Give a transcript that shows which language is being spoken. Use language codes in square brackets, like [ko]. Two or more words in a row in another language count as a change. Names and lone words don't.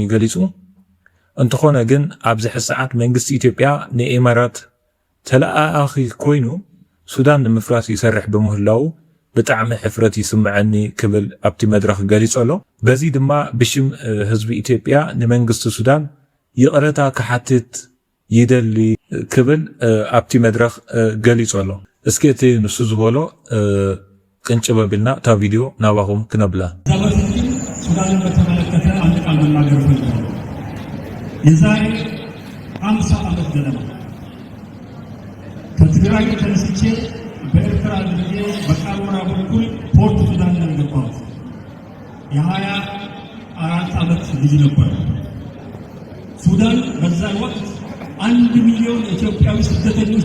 [ti] ይገሊጹ እንተኾነ ግን ኣብዚ ሰዓት መንግስቲ ኢትዮጵያ ንኤማራት ተለኣኺ ኮይኑ ሱዳን ንምፍራስ ይሰርሕ በምህላው ብጣዕሚ ሕፍረት ይስምዐኒ ክብል ኣብቲ መድረኽ ገሊጸሎ በዚ ድማ ብሽም ህዝቢ ኢትዮጵያ ንመንግስቲ ሱዳን ይቕረታ ክሓትት ይደሊ ክብል ኣብቲ መድረኽ ገሊጸሎ እስኪ እቲ ንሱ ዝበሎ ቅንጭበ ቢልና እታ ቪድዮ ናባኹም ክነብላ [am] ሱዳንን በተመለከተ አንድ ቃል መናገር ፈልጋለሁ የዛሬ 50 ዓመት ገደማ ከትግራይ ተነስቼ በኤርትራ አድርጌ በቃልወራ በኩል ፖርት ሱዳን ገባሁት የ24 ዓመት ልጅ ነበር ሱዳን በዛ ወቅት 1 ሚሊዮን ኢትዮጵያዊ ስደተኞች